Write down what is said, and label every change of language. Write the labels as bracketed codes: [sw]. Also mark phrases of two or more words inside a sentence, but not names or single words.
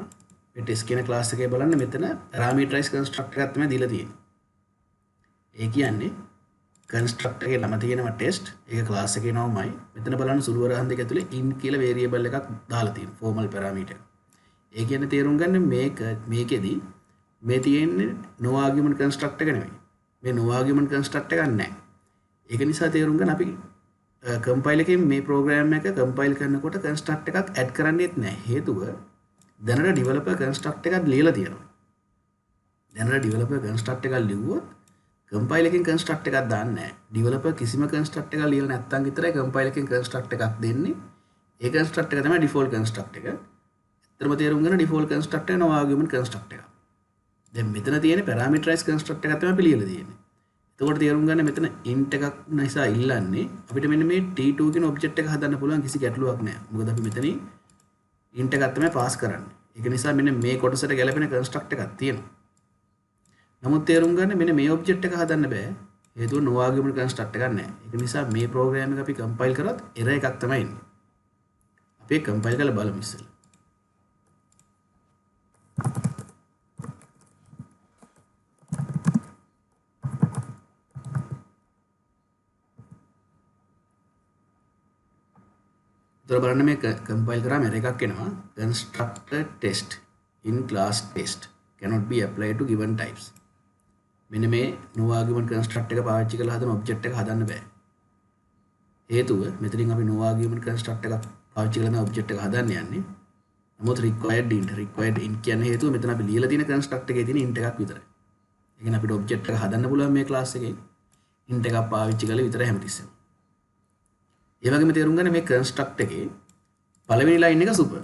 [si] මේ test කියන ක්ලාස් එකේ බලන්න මෙතන [en] parameterized constructor [si] එකක් තමයි දීලා තියෙන්නේ. ඒ කියන්නේ කන්ස්ට්‍රක්ටර් එකේ නම තියෙනවා ටෙස්ට්. ඒක ක්ලාස් එකේ නමයි. මෙතන බලන්න සුළු වරහන් දෙක ඇතුලේ in කියලා වේරියබල් එකක් දාලා තියෙනවා. [en] formal parameter. [si] ඒ කියන්නේ තේරුම් ගන්න මේකෙදි මේ තියෙන්නේ [en] no argument constructor [si] එක නෙමෙයි. මේ [en] no argument constructor [si] එකක් නැහැ. ඒක නිසා තේරුම් ගන්න අපි කම්පයිල් එකෙන් මේ ප්‍රෝග්‍රෑම් එක කම්පයිල් කරනකොට කන්ස්ට්‍රක්ටර් එකක් ඇඩ් කරන්නේත් නැහැ. හේතුව දැනට [en] developer constructor [si] එකක් ලියලා තියෙනවා. දැනට [en] developer constructor [si] එකක් ලිව්වොත් කම්පයිල් එකෙන් කන්ස්ට්‍රක්ටර් එකක් දාන්නේ නැහැ. ඩිවෙලොපර් කිසිම කන්ස්ට්‍රක්ටර් එකක් ලියලා නැත්නම් විතරයි කම්පයිල් එකෙන් කන්ස්ට්‍රක්ටර් එකක් දෙන්නේ. ඒ කන්ස්ට්‍රක්ටර් එක තමයි [en] default constructor [si] එක. ඇත්තටම තේරුම් ගන්න [en] default constructor [si] එක [en] no argument constructor [si] එකක්. දැන් මෙතන තියෙන [en] parameterized constructor [si] එකක් තමයි අපි ලියලා තියෙන්නේ. එතකොට තේරුම් ගන්න මෙතන int එකක් නිසා ඉල්ලන්නේ අපිට මෙන්න මේ t2 කියන ඔබ්ජෙක්ට් එක හදන්න පුළුවන් කිසි ගැටලුවක් නැහැ. මොකද අපි මෙතනින් int එකක් තමයි පාස් කරන්නේ. ඒක නිසා මෙන්න මේ කොටසට ගැලපෙන කන්ස්ට්‍රක්ටර් එකක් තියෙනවා. නමුත් තේරුම් ගන්න මෙන්න මේ ඔබ්ජෙක්ට් එක හදන්න බෑ. හේතුව [en] no argument constructor [si] එකක් නැහැ. ඒක නිසා මේ ප්‍රෝග්‍රෑම් එක අපි කම්පයිල් කරොත් error එකක් තමයි එන්නේ. අපි ඒක කම්පයිල් කරලා බලමු ඉස්සෙල්ලා. උතර බලන්න මේ කම්පයිල් කරාම error එකක් එනවා. [en] constructor test in class test cannot be applied to given types. [si] මෙන්න මේ [en] no argument constructor [si] එක පාවිච්චි කරලා හදන ඔබ්ජෙක්ට් එක හදන්න බෑ. හේතුව මෙතනින් අපි [en] no argument constructor [si] එකක් පාවිච්චි කරලා ඔබ්ජෙක්ට් එක හදන්න යන්නේ. නමුත් [en] required int [si] කියන්නේ හේතුව මෙතන අපි ලියලා තියෙන constructor එකේ තියෙන int එකක් විතරයි. ඒ කියන්නේ අපිට ඔබ්ජෙක්ට් එක හදන්න පුළුවන් මේ ක්ලාස් එකේ int එකක් පාවිච්චි කරලා විතරයි හැමතිස්සෙම. ඒ වගේම තේරුම් ගන්න මේ constructor එකේ පළවෙනි line එක super.